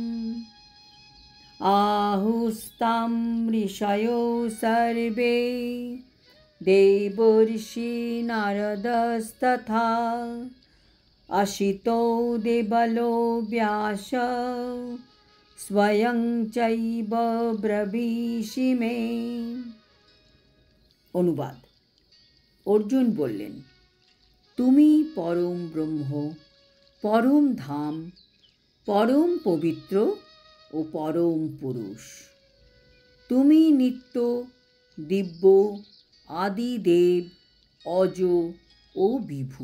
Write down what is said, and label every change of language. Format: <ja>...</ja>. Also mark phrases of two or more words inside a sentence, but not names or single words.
<sa>आहुस्तं ऋषयो सर्वे देवर्षि नारदस्तथा अशितो देवलो व्यास स्वयं चैव ब्रवीषि मे।</sa> <bn>অনুবাদ। অর্জুন বললেন, তুমি পরম ব্রহ্ম, পরম ধাম, পরম পবিত্র ও পরম পুরুষ। তুমি নিত্য, দিব্য, আদিদেব, অজ ও বিভু।</bn>